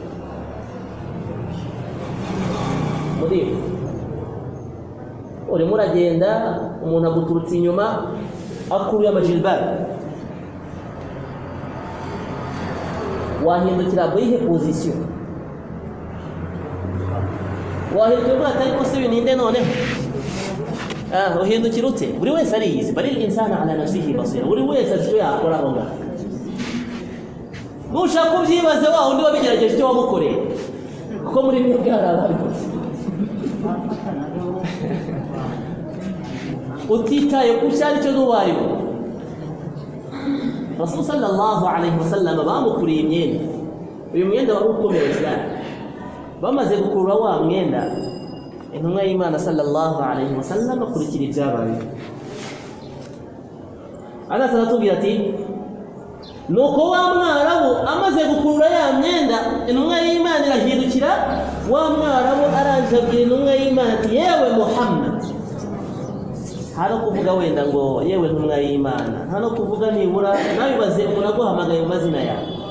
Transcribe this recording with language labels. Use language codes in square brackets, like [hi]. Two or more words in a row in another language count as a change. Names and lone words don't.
[rw] Muriho urimo uragenda, umuntu aguturutse inyuma akuruye amajilbab, wahindukira buyihe pozisiyo? Wahindukira uvuga ati ariko se uyu ninde noneho? Uhindukira ute? Buri wese ariyizi, [ar] بل الإنسان على نفسه بصيرة, [rw] buri wese azi icyo yakora aho ngaho. Nushaka ubyibaze wa undi wabigerageje icyo wamukoreye, kuko muri mwebwe hari ababikoze. Utitaye ku cyo ari cyo n'uwo ari we. Rasul [ar] صلى الله عليه وسلم [rw] bamukuriye imyenda, uyu mwenda wari ukomeye cyane. Bamaze gukurura wa mwenda, intumwa y'Imana [ar] صلى الله عليه وسلم [rw] akurikira ibyabaye. Anas aratubwira ati nuko wa mwarabu amaze gukurura ya myenda, intumwa y'Imana irahindukira, wa mwarabu araje abwira intumwa y'Imana ati yewe Muhammad, hano kuvuga wenda ngo yewe ntumwa y'Imana, hano kuvuga nibura nabibaze umuntu aguhamagaye mu mazina yawe.